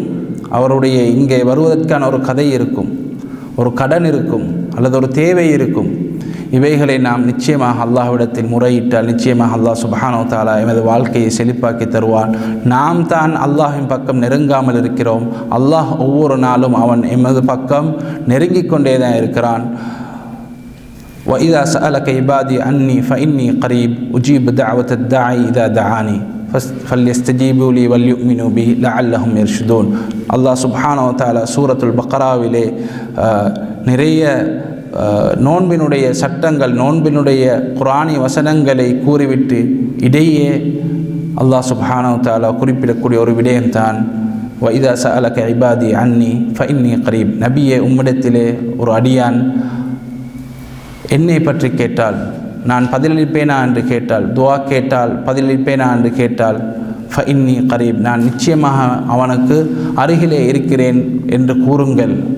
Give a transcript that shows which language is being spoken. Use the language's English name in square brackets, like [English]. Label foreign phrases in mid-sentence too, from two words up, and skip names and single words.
[Tamil] அவருடைய இங்கே வருவதற்கான ஒரு கதை இருக்கும், ஒரு கடன் இருக்கும், அல்லது ஒரு தேவை இருக்கும். இவைகளை நாம் நிச்சயமாக அல்லாஹ்விடத்தில் முறையிட்டால் நிச்சயமாக அல்லாஹ் [Arabic] سبحانه وتعالى [Tamil] எமது வாழ்க்கையை செழிப்பாக்கி தருவான். நாம் தான் அல்லாஹ்வின் பக்கம் நெருங்காமல் இருக்கிறோம். அல்லாஹ் ஒவ்வொரு நாளும் அவன் எமது பக்கம் நெருங்கிக் கொண்டே தான் இருக்கிறான். [Arabic] وَإِذَا سَأَلَكَ عِبَادِي عَنِّي فَإِنِّي قَرِيبٌ أُجِيبُ دَعْوَةَ الدَّاعِ إِذَا دَعَانِي فَلْيَسْتَجِيبُوا لِي وَلْيُؤْمِنُوا بِي لَعَلَّهُمْ يَرْشُدُونَ. [Tamil] அல்லாஹ் [Arabic] سبحانه وتعالى [Tamil] சூரத்துல் பக்ராவிலே நிறைய நோன்பினுடைய சட்டங்கள், நோன்பினுடைய குர்ஆனி வசனங்களை கூறிவிட்டு இடையே அல்லாஹ் [Arabic] سبحانه وتعالى [Tamil] குறிப்பிடக்கூடிய ஒரு விடயம்தான் [Arabic] وَإِذَا سَأَلَكَ عِبَادِي عَنِّي فَإِنِّي قَرِيبٌ. [Tamil] நபியே, உம்மிடத்திலே ஒரு அடியான் என்னை பற்றி கேட்டால் நான் பதிலளிப்பேனா என்று கேட்டால், துஆ கேட்டால் பதிலளிப்பேனா என்று கேட்டால், [Arabic] فإني قريب, [Tamil] நான் நிச்சயமாக அவனுக்கு அருகிலே இருக்கிறேன் என்று கூறுங்கள்.